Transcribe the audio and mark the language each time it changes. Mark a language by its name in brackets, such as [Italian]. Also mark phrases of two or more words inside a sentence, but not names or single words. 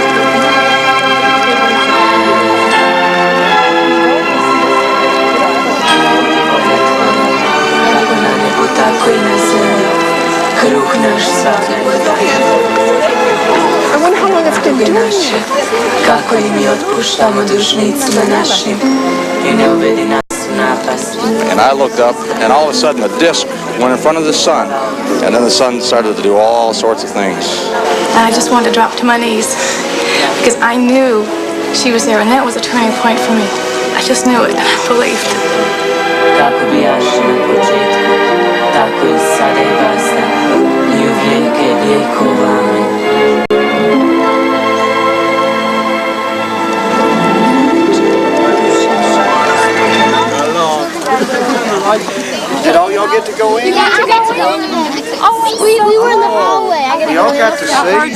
[English] I wonder how long it's been doing it. [Croatian] Kako i mi otpuštamo dužnicima našim i ne uvedi nas u napast. [English] And I looked up, and all of a sudden the disc went in front of the sun, and then the sun started to do all sorts of things. And I just wanted to drop to my knees because I knew she was there, and that was a turning point for me. I just knew it, and I believed. [Croatian] Kako bijaše na početku, tako i sada i vazda, i u vijeke vijekova. Amen. [English] Did all y'all get to go in? Oh, we were in the hallway. Y'all got to see?